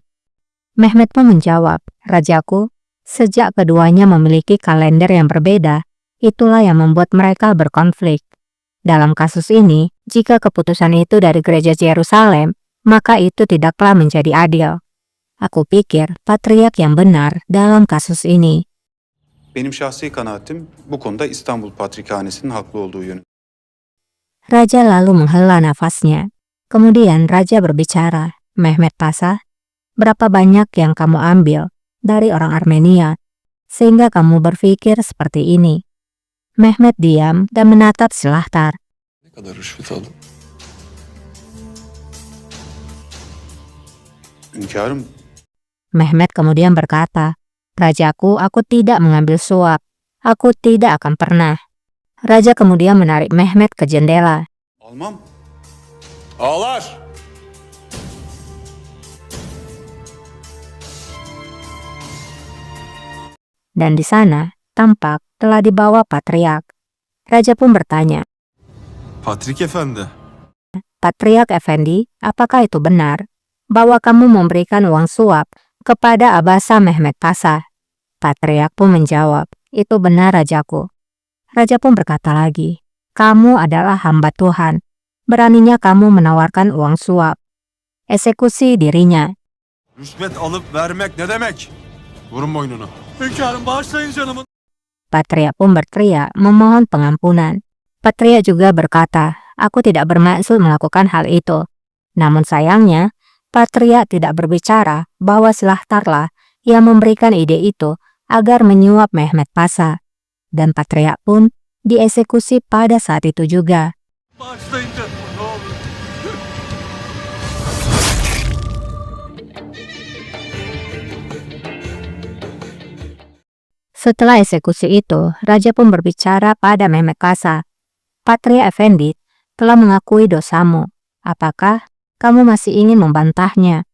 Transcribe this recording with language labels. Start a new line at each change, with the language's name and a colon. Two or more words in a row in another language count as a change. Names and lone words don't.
Indonesian: Mehmet pun menjawab, Rajaku, sejak keduanya memiliki kalender yang berbeda, itulah yang membuat mereka berkonflik. Dalam kasus ini, jika keputusan itu dari gereja Yerusalem, maka itu tidaklah menjadi adil. Aku pikir patriark yang benar dalam kasus ini.
Turkish: Benim şahsi kanaatim bu konuda İstanbul Patrikhanesi'nin haklı olduğu yönü.
Indonesian: Raja lalu menghela nafasnya. Kemudian Raja berbicara, Mehmet Pasha, berapa banyak yang kamu ambil dari orang Armenia, sehingga kamu berpikir seperti ini? Mehmet diam dan menatap Silahtar.
Turkish: ne kadar rüşvet aldın? Hünkârım,
Indonesian: Mehmet kemudian berkata, Rajaku, aku tidak mengambil suap. Aku tidak akan pernah. Raja kemudian menarik Mehmet ke jendela.
Turkish: almam. Ağlar!
Indonesian: Dan di sana, tampak telah dibawa patriark. Raja pun bertanya,
Turkish: Patrik Efendi,
Indonesian: Patriark Effendi, apakah itu benar bahwa kamu memberikan uang suap kepada Abasa Mehmet Pasha? Patriark pun menjawab, itu benar Rajaku. Raja pun berkata lagi, kamu adalah hamba Tuhan. Beraninya kamu menawarkan uang suap. Eksekusi dirinya.
Turkish: rüşvet alıp vermek ne demek? Vurun boynunu. Hünkârım bağışlayın canımın.
Indonesian: Patriark pun berteriak memohon pengampunan. Patriark juga berkata, aku tidak bermaksud melakukan hal itu. Namun sayangnya, Patriark tidak berbicara bahwa Silahtarlah yang memberikan ide itu agar menyuap Mehmet Pasha. Dan Patriark pun dieksekusi pada saat itu juga.
Turkish: Bağışlayın canımı ne olur.
Indonesian: Setelah eksekusi itu, Raja pun berbicara pada Mehmet Pasha. Patriark Effendi telah mengakui dosamu. Apakah kamu masih ingin membantahnya?